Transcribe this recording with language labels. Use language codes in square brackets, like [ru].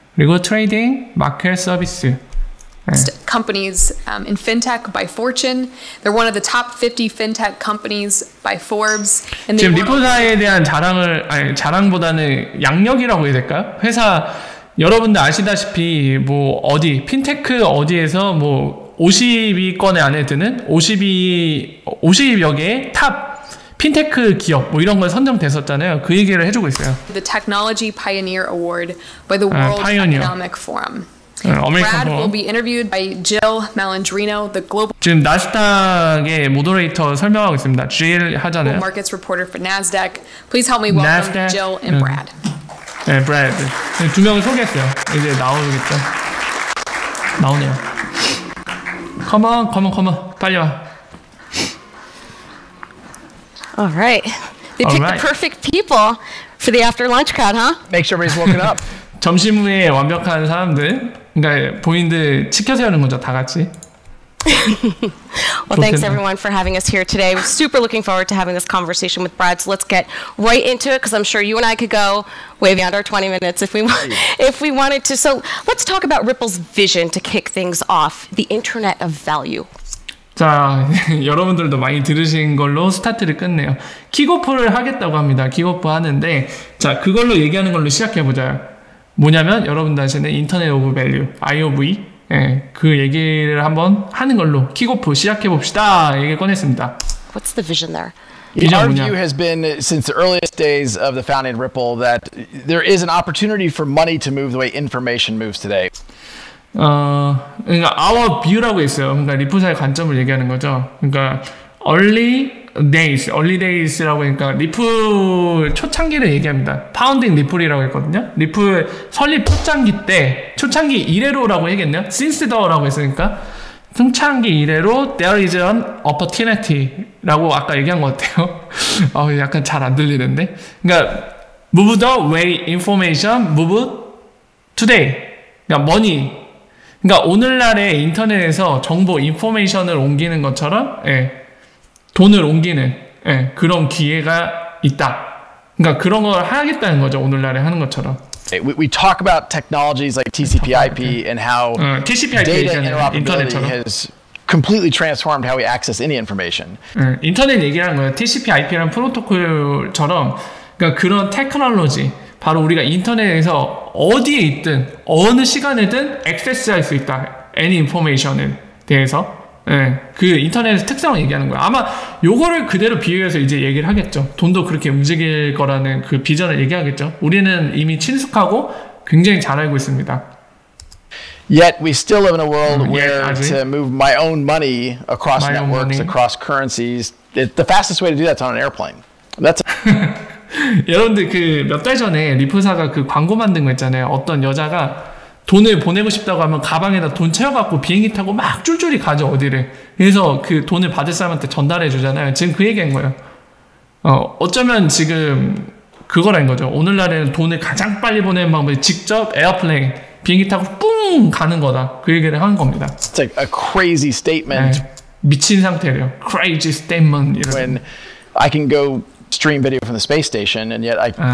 [ko] 그리고 트레이딩, 마켓 서비스. [en] companies in fintech by Fortune. They're one of the top 50 fintech companies by Forbes. And [ko] 지금 리플사에 대한 자랑보다는 양력이라고 해야 될까요? 회사 여러분들 아시다시피 뭐 어디 핀테크 어디에서 뭐 50위권에 안에 드는 50여 개의 탑 핀테크 기업 뭐 이런 걸 선정됐었잖아요. 그 얘기를 해주고 있어요. [en] The Technology Pioneer Award by the World Economic Forum. Brad will be interviewed by Jill Malandrino, the global. [ko] 지금 나스닥의 모더레이터 설명하고 있습니다. Jill 하잖아요. [en] Markets reporter for Nasdaq. Please help me welcome NASDAQ, Jill and Brad. [ko] 네, Brad. 두 명을 소개했어요. 이제 나오겠죠. 나오네요. [en] Come on, [ko] 빨리 와. [en] All right. They picked the perfect people for the after lunch crowd, huh? Make sure everybody's woken up. [ko] 점심 후에 완벽한 사람들. 그러니까 본인들 치켜 세우는 거죠, 다 같이. [en] Well, thanks everyone for having us here today. We're super looking forward to having this conversation with Brad. So let's get right into it because I'm sure you and I could go way beyond our 20 minutes if we wanted to. So let's talk about Ripple's vision to kick things off, the Internet of Value. [ko] 자, 여러분들도 많이 들으신 걸로 스타트를 끝내요. 킥오프를 하겠다고 합니다. 킥오프 하는데 자, 그걸로 얘기하는 걸로 시작해보자요. 뭐냐면 여러분들 아시는 인터넷 오브 밸류, IOV 그 얘기를 한번 하는 걸로 킥오프 시작해봅시다. 얘기 꺼냈습니다. [en] What's the vision there? Our view has been since the earliest days of the founding Ripple that there is an opportunity for money to move the way information moves today. [ko] 그러니까 our view라고 있어요. 그러니까 리플사의 관점을 얘기하는 거죠. 그러니까 early days라고 하니까 리플 초창기를 얘기합니다. 파운딩 리플이라고 했거든요. 리플 설립 초창기 이래로라고 해야겠네요. since the라고 했으니까 초창기 이래로 [en] there is an opportunity [ko] 라고 아까 얘기한 것 같아요. 약간 잘 안 들리는데. 그러니까 [en] move the way information move today. [ko] 그러니까 money. 그러니까 오늘날의 인터넷에서 정보, 인포메이션을 옮기는 것처럼 돈을 옮기는 그런 기회가 있다. 그러니까 그런 걸 하겠다는 거죠. 오늘날에 하는 것처럼. [en] We talk about technologies like TCP/IP and how data interoperability has completely transformed how we access any information. [ko] 인터넷 얘기하는 거예요. TCP/IP라는 프로토콜처럼 그러니까 그런 테크놀로지 바로 우리가 인터넷에서 어디에 있든 어느 시간에든 액세스할 수 있다. any information에 대해서 그 인터넷의 특성을 얘기하는 거예요. 아마 요거를 그대로 비유해서 이제 얘기를 하겠죠. 돈도 그렇게 움직일 거라는 그 비전을 얘기하겠죠. 우리는 이미 친숙하고 굉장히 잘 알고 있습니다. [en] Yet we still live in a world where to move my own money across networks, across currencies, the fastest way to do that's on an airplane. That's [ko] 여러분들 그 몇 달 전에 리프사가 그 광고 만든 거 있잖아요. 어떤 여자가 돈을 보내고 싶다고 하면 가방에다 돈 채워갖고 비행기 타고 막 쫄쫄이 가죠, 어디를. 그래서 그 돈을 받을 사람한테 전달해 주잖아요. 지금 그 얘기한 거예요. 어쩌면 지금 그거라는 거죠. 오늘날에는 돈을 가장 빨리 보내는 방법이 직접 에어플레인, 비행기 타고 뿡 가는 거다. 그 얘기를 하는 겁니다. [en] It's like a crazy statement. [ko] 미친 상태래요. [en] Crazy statement. When I can go stream video from the space station and yet I